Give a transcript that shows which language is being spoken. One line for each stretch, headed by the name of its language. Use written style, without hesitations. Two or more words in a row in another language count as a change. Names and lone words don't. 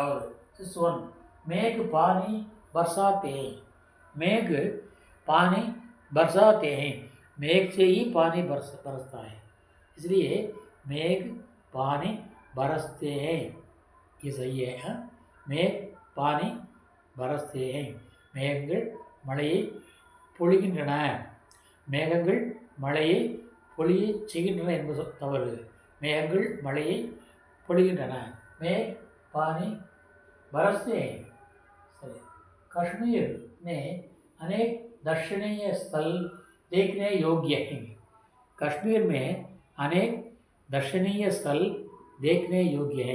Hindi: और वन, मेघ पानी बरसाते हैं। मेघ पानी बरसाते हैं। मेघ से ही पानी बरसता है, इसलिए मेघ पानी बरसते हैं, ये सही है। हाँ? मेघ पानी बरसते हैं।
Tamil: மேகங்கள் மழையை பொழிகின்றன. மேகங்கள் மழையை பொழியச் செய்கின்றன என்பது தவறு. மேகங்கள் மழையை பொழிகின்றன.
Hindi: मेघ पानी बरसते हैं। कश्मीर में अनेक दर्शनीय स्थल देखने योग्य हैं। कश्मीर में अनेक दर्शनीय स्थल देखने योग्य हैं।